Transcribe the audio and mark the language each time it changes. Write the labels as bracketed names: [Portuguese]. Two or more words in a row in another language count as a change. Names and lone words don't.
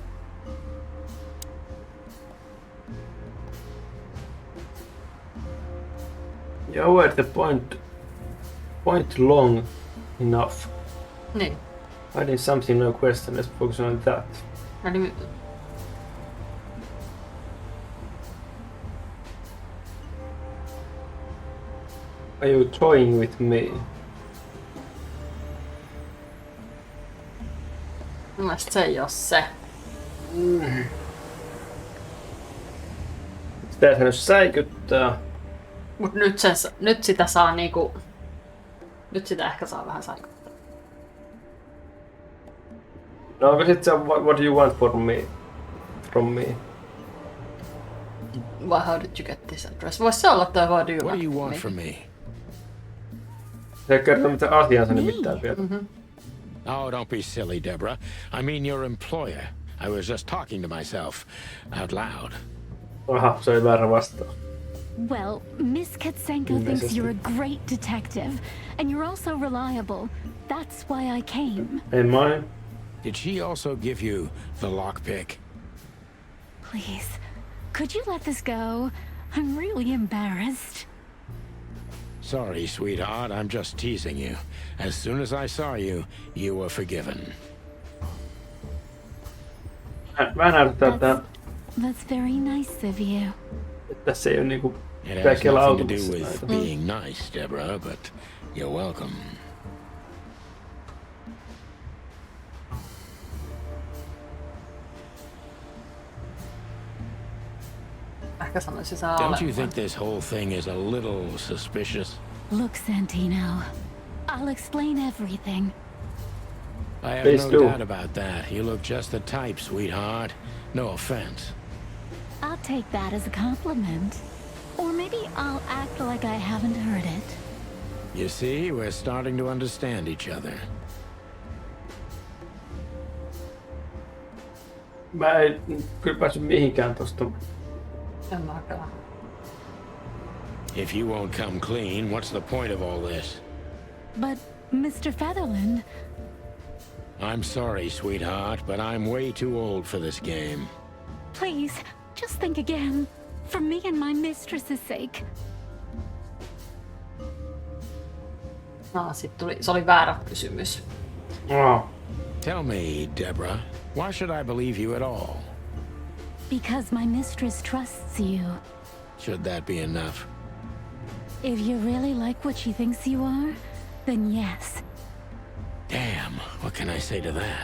[English] You avoid the point long enough. [Finnish] Niin. [English] Hiding something, no question. Let's focus on that. [Finnish] Eli [English] Are you toying with me? [Finnish] mun mielestä se ei oo se. Sitä se nyt säikyttää. Mut nyt sitä saa niinku... Nyt sitä ehkä saa vähän säikyttää. No onko sit se [English] what do you want from me? Why, how did you get this address? [Finnish] Vois se olla toi [English] what do What do you you want from me? [Finnish] Se ei kertoo mitä asiansa nimittäin vielä. [English] Oh, don't be silly, Deborah. I mean your employer. I was just talking to myself out loud. [Finnish] Aha, se oli väärä vastaus. [English] Well, Miss Katsenko thinks you're a great detective, and you're also reliable. That's why I came. [Finnish] Ei mine. [English] Did she also give you the lockpick? Please, could you let this go? I'm really embarrassed. Sorry, sweetheart. I'm just teasing you. As soon as I saw you, you were forgiven. [Finnish] Vähän näyttää, että [English] That's very nice of you. [Finnish] tässä ei oo niinku [English] It has [Finnish] kaikilla [English] nothing to do [Finnish] autossa [English] with [Finnish] näitä. [English] being nice, Deborah, but you're welcome. [Finnish] Ehkä sanoisin se [English] Don't you think this whole thing is a little suspicious? Look, Santino, I'll explain everything. I have Please no do. doubt about that. You look just the type, sweetheart. No offense. I'll take that as a compliment. Or maybe I'll act like I haven't heard it. You see, we're starting to understand each other. [Finnish] Mä en kyllä päässyt mihinkään tosta. En mäkään. [English] If you won't come clean, what's the point of all this? But, Mr. Featherland, I'm sorry, sweetheart, but I'm way too old for this game. please, just think again. For me and my mistress's sake. [Finnish] No, sit tuli, se oli väärä kysymys. [English] Oh. Tell me, Deborah, why should I believe you at all? Because my mistress trusts you. Should that be enough? If you really like what she thinks you are, then yes. Damn, what can I say to that?